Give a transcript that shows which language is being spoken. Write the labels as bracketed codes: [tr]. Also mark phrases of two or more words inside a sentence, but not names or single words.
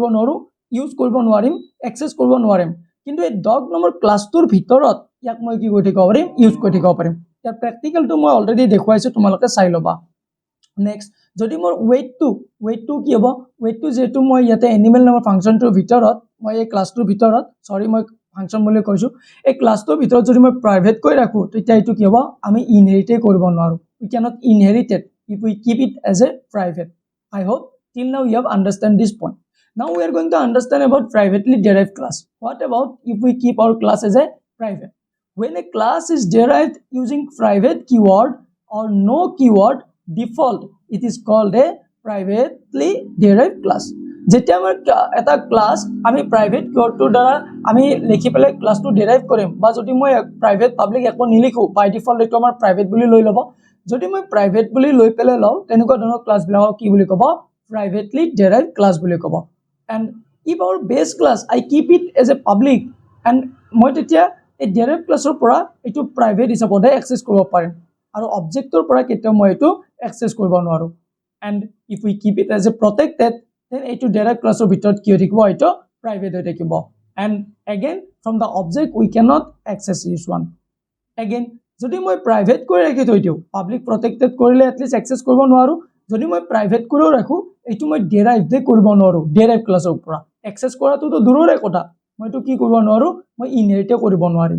[as] নোৱাৰোঁ ইউজ কৰিব নোৱাৰিম এক্সেছ কৰিব নোৱাৰিম কিন্তু এই ডগ নামৰ ক্লাছটোৰ ভিতৰত ইয়াক মই কি কৰি থাকিব পাৰিম ইউজ কৰি থাকিব পাৰিম ইয়াৰ প্ৰেক্টিকেলটো মই অলৰেডি দেখুৱাইছোঁ তোমালোকে চাই ল'বা নেক্সট যদি মোৰ ৱেইটটো কি হ'ব ৱেইটটো যেহেতু মই ইয়াতে এনিমেল নামৰ ফাংচনটোৰ ভিতৰত মই এই ক্লাছটোৰ ভিতৰত সৰি মই ফাংচন বুলি কৈছোঁ এই ক্লাছটোৰ ভিতৰত যদি মই প্ৰাইভেট কৰি ৰাখোঁ তেতিয়া এইটো কি হ'ব আমি ইনহেৰিটে কৰিব নোৱাৰোঁ [en] we cannot inherit it if we keep it as a private. I hope till now you have understand this point. Now we are going to understand about privately derived class. What about if we keep our class as a private? When a class is derived using private keyword or no keyword default, it is called a privately derived class. [as] যেতিয়া আমাৰ এটা ক্লাছ আমি [en] private keywordটোৰ [as] দ্বাৰা আমি লিখি পেলাই [en] classটো derive [as] কৰিম বা যদি মই [en] private public [as] একো নিলিখোঁ [en] by default [as] এইটো আমাৰ প্ৰাইভেট বুলি লৈ ল'ব যদি মই প্ৰাইভেট বুলি লৈ পেলাই লওঁ তেনেকুৱা ধৰণৰ ক্লাছবিলাকক কি বুলি ক'ব [en] privately derive class [as] বুলি ক'ব [en] and if our base class I keep it as a public and [as] মই তেতিয়া এই [en] derive classৰ [as] পৰা এইটো প্ৰাইভেট হিচাপতে এক্সেছ কৰিব পাৰিম আৰু অবজেক্টৰ পৰা কেতিয়াও মই এইটো এক্সেছ কৰিব নোৱাৰোঁ [en] and if we keep it as a protected then [as] এইটো [en] direct classৰ [as] ভিতৰত কি হৈ থাকিব এইটো প্ৰাইভেট হৈ থাকিব [en] and again from the object we cannot access this one again [as] যদি মই প্ৰাইভেট কৰি ৰাখি থৈ দিওঁ [en] public protected [as] কৰিলে এটলিষ্ট এক্সেছ কৰিব নোৱাৰোঁ যদি মই প্ৰাইভেট কৰিও ৰাখোঁ এইটো মই ডেৰাইভে কৰিব নোৱাৰোঁ [en] derive classৰ [as] পৰা এক্সেছ কৰাটোতো দূৰৰে কথা মইতো কি কৰিব নোৱাৰোঁ মই ইনহেৰিটে কৰিব নোৱাৰিম